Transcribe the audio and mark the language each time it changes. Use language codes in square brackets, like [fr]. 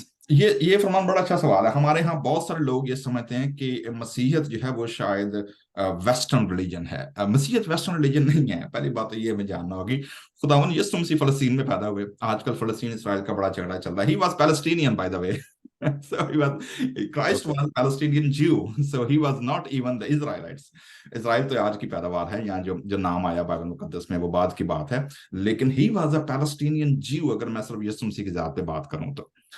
[ur] یہ فرمان بڑا اچھا سوال ہے. ہمارے ہاں بہت سارے لوگ یہ سمجھتے ہیں کہ مسیحیت جو ہے وہ شاید ویسٹرن ریلیجن ہے. مسیحیت ویسٹرن ریلیجن نہیں ہے. پہلی بات تو یہ ہمیں جاننا ہوگی، خداوند یسوع مسیح فلسطین میں پیدا ہوئے. آج کل فلسطین اسرائیل کا بڑا جھگڑا چل رہا ہے. [en] He was Palestinian by the way. So Christ was Palestinian Jew. So he was not even the Israelites. [ur] اسرائیل تو آج کی پیداوار ہے، یہاں جو نام آیا بائبل مقدس میں وہ بعد کی بات ہے، لیکن [en] he was a Palestinian Jew [ur] اگر میں صرف یسوع مسیح کی ذات پہ بات کروں تو.